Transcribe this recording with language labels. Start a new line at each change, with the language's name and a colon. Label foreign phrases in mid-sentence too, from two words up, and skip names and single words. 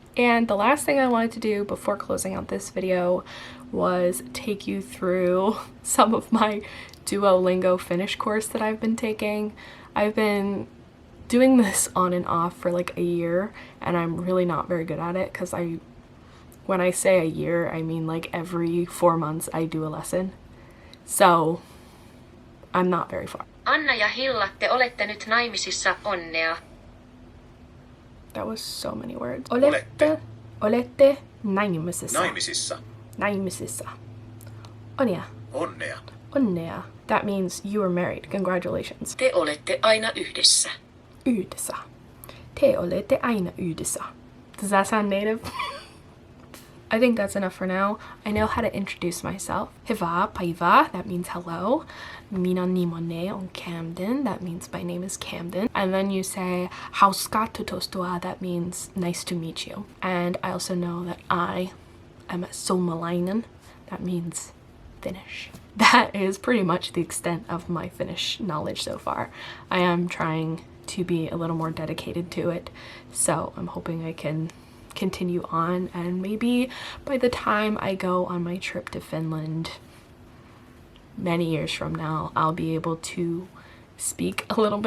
English: And the last thing I wanted to do before closing out this video was take you through some of my Duolingo Finnish course that I've been taking. I've been doing this on and off for like a year, and I'm really not very good at it because when I say a year, I mean like every 4 months I do a lesson. So I'm not very far.
Finnish: Anna ja Hilla, te olette nyt naimisissa, onnea.
English: That was so many words.
Finnish: Olette naimisissa. Naimisissa. Onnea. Onnea.
English: That means you are married. Congratulations.
Finnish: Te olette aina yhdessä. Yhdessä. Te olette aina yhdessä.
English: Does that sound native? I think that's enough for now. I know how to introduce myself.
Finnish: Hyvää päivää,
English: that means hello.
Finnish: Minun nimeni on
English: Camden, that means my name is Camden. And then you say
Finnish: hauska tutustua,
English: that means nice to meet you. And I also know that I am suomalainen, that means Finnish. That is pretty much the extent of my Finnish knowledge so far. I am trying to be a little more dedicated to it, so I'm hoping I can continue on, and maybe by the time I go on my trip to Finland many years from now, I'll be able to speak a little bit more.